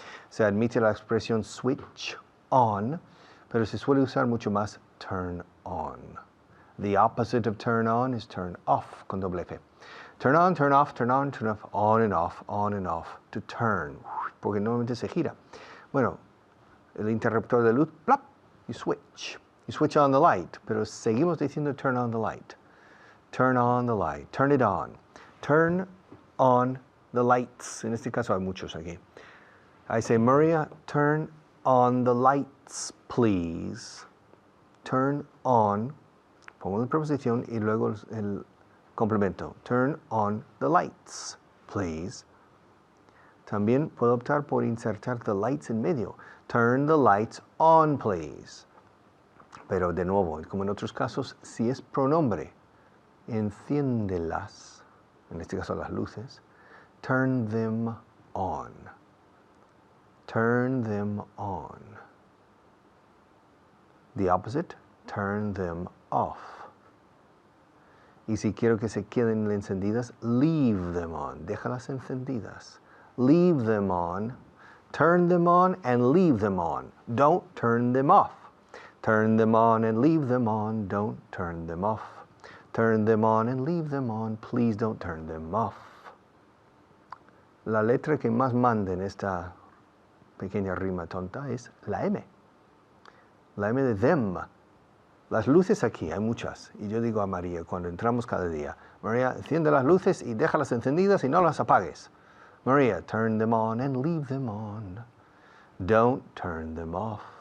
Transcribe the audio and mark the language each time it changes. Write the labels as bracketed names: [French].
[Spanish] Se admite la expresión [English] switch on, [Spanish] pero se suele usar mucho más [English] turn on. The opposite of turn on is turn off, [Spanish] con doble F. [English] Turn on, turn off, turn on, turn off, on and off, on and off. To turn, [Spanish] porque normalmente se gira. Bueno, el interruptor de luz, plop, [English] you switch. You switch on the light, [Spanish] pero seguimos diciendo [English] turn on the light. Turn on the light, turn it on. Turn on the lights. [Spanish] En este caso hay muchos aquí. [English] I say, Maria, turn on the lights, please. Turn on, [Spanish] pongo la preposición y luego el complemento. [English] Turn on the lights, please. [Spanish] También puedo optar por insertar [English] the lights [Spanish] en medio. [English] Turn the lights on, please. [Spanish] Pero de nuevo, como en otros casos, si es pronombre, enciéndelas, en este caso las luces, [English] turn them on. Turn them on. The opposite, turn them off. [Spanish] Y si quiero que se queden encendidas, [English] leave them on. [Spanish] Déjalas encendidas. [English] Leave them on. Turn them on and leave them on. Don't turn them off. Turn them on and leave them on. Don't turn them off. Turn them on and leave them on. Please don't turn them off. [Spanish] La letra que más manda en esta pequeña rima tonta es la M. La M de them. Las luces aquí, hay muchas. Y yo digo a María, cuando entramos cada día, María, enciende las luces y déjalas encendidas y no las apagues. [English] Maria, turn them on and leave them on. Don't turn them off.